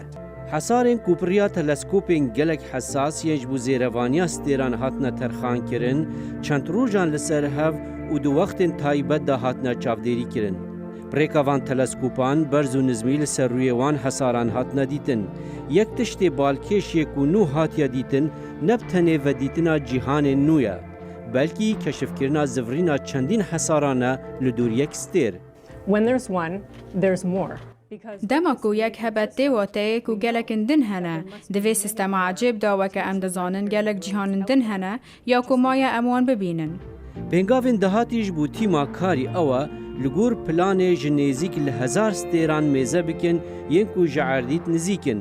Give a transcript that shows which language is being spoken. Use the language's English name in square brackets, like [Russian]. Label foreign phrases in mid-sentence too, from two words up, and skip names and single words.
[Kurdish] Hesarên kupiriya teleskopên gelek hesas yên ji bo zêrevaniya stêran hatine terxankirin, çend rojan li ser hev û di wextên taybet de hatine çavdêrî kirin. Brêka van teleskopan berz û nizmî li ser rûyê wan hesaran hatine dîtin. Yek tiştê balkêşiyê ku nû hatiye dîtin, ne bi tenê vedîtina cîhanên nû ye, belkî keşifkirina zivirîna çendîn hesaran e li dûr yek stêr. [English] When there's one, there's more. [Kurdish] Dema ku yek hebet tê wateyê ku gelekên din hene, di vê sistema acêb da weke em dizanin gelek cîhanên din hene ya ku maye em wan bibînin. Pêngavên dehatî ji bo tîma karî ew e li gor planê ji nêzik li 1000 stêran mêze bikin yên ku ji erdît nizîkin.